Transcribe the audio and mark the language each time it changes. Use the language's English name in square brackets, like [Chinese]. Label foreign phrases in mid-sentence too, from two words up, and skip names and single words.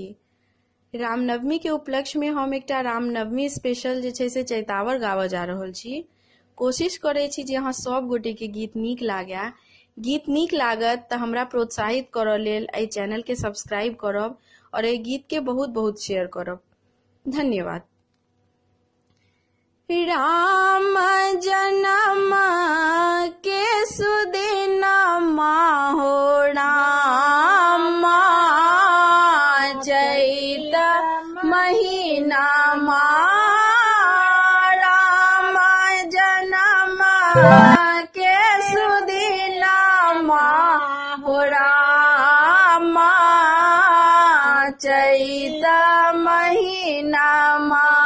[Maithili] रामनवमी के उपलक्ष्य में हम एकटा रामनवमी स्पेशल जे छै से चैतावर गावऽ जा रहल छी। कोशिश करै छी जे अहाँ सब गोटे के गीत नीक लागै। गीत नीक लागत तऽ हमरा प्रोत्साहित करऽ लेल एहि चैनल के सब्सक्राइब करब और एहि गीत के बहुत बहुत शेयर करब। धन्यवाद। राम जन्म के सुदिनमा हो राम चैत महीनामा राम जन्म के सुदिनमा हो राम चैत महीनामा